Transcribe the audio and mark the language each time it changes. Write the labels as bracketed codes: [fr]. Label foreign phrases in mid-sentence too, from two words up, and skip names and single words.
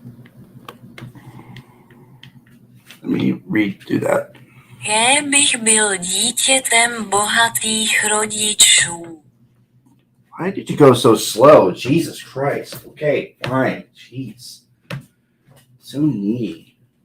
[en] Let me redo that. [cs] Kéž bych byl dítětem bohatých rodičů. [en] Why did you go so slow? Jesus Christ. Okay, fine. Jeez. So needy.